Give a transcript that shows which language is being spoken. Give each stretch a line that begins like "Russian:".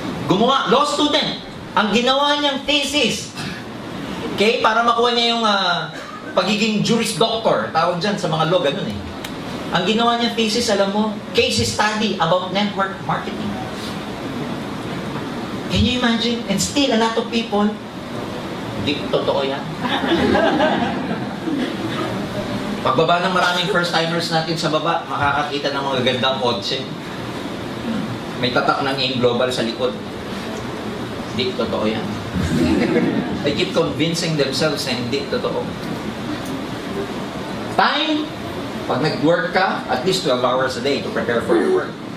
Filipino: Gumawa, law student. Ang ginawa niyang thesis, okay, para makuha niya yung pagiging Juris Doctor, tawag dyan sa mga law, ganun eh. Ang ginawa niyang thesis, alam mo, case study about network marketing.
English: Can you imagine? And still, a lot of people,
Filipino: hindi totoo yan. Pagbaba ng maraming first-timers natin sa baba, makakakita ng mga gandang kotse. May tatak ng AIM Global sa likod. Hindi totoo yan.
English: They keep convincing themselves
Filipino: na hindi totoo.
English: Time,
Filipino: pag nag-work ka,
English: at least 12 hours a day to prepare for your work.